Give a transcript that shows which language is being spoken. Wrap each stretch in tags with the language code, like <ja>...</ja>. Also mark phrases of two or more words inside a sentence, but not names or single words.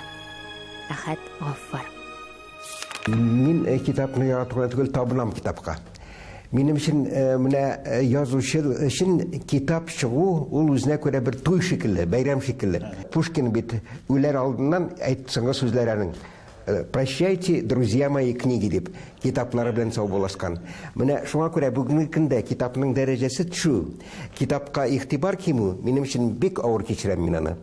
<tt>Әхәт Гаффар. Мин китапны яратуга түгел, табынам китапка. Минем өчен менә язучы өчен китап чыгу ул үзенә күрә бер туй шикелле, бәйрәм шикелле. Пушкин бит үләр алдыннан әйтсәңгә сүзләренең</tt> <ru>«Прощайте, друзья мои, книги»</ru> <tt>дип китаплары белән саубулашкан. Менә шуңа күрә бүгенге көндә китапның дәрәҗәсе төшү, китапка игътибар кимү минем өчен бик авыр кичерәм мин аны.</tt>